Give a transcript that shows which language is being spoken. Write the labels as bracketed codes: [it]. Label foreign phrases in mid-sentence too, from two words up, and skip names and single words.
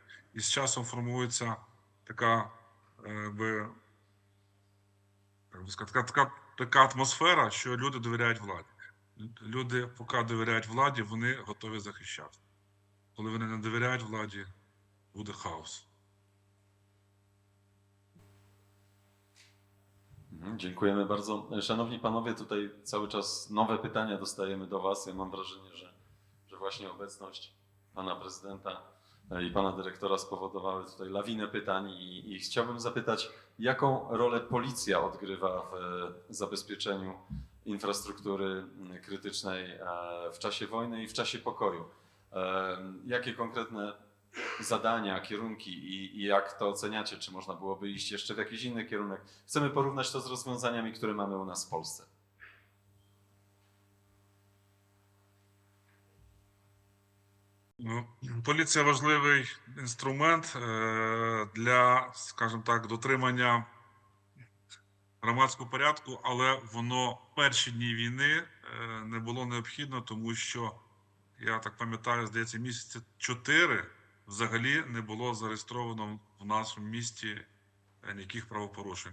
[uk] І з часом формується така атмосфера, що люди довіряють владі. Люди, поки довіряють владі, вони готові захищати. коли вони не довіряють владі, буде хаос. [pl] Dziękujemy bardzo. Szanowni Panowie, tutaj cały czas nowe pytania dostajemy do Was. Ja mam wrażenie, że właśnie obecność Pana Prezydenta i Pana Dyrektora spowodowały tutaj lawinę pytań i chciałbym zapytać, jaką rolę policja odgrywa w zabezpieczeniu infrastruktury krytycznej w czasie wojny i w czasie pokoju? Jakie konkretne zadania, kierunki i jak to oceniacie? Czy można byłoby iść jeszcze w jakiś inny kierunek? Chcemy porównać to z rozwiązaniami, które mamy u nas w Polsce. [uk] Ну, поліція важливий інструмент для, скажімо так, дотримання громадського порядку, але воно в перші дні війни не було необхідно, тому що, я так пам'ятаю, здається, місяці 4 взагалі не було зареєстровано в нашому місті ніяких правопорушень.